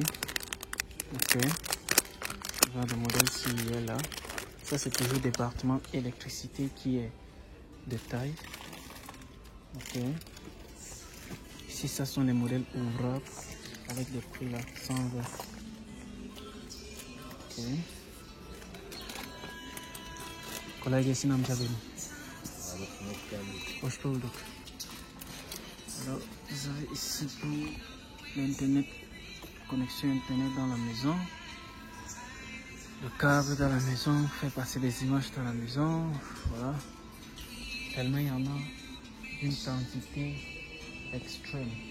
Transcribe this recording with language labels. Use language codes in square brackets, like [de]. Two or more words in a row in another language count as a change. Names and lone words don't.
[fr] Ok. Ce genre de modèle-ci est là. Ça c'est toujours département électricité qui est de taille. Ok. Ici ça sont les modèles ouvrables avec des prix là 120. [tr] Kolay gelsin amca benim. Hoş bulduk. [fr] Alors, vous avez ici pour l'internet, connexion internet dans la maison. Le câble dans la maison fait passer des images dans la maison. Voilà. Tellement il y en a une quantité extrême.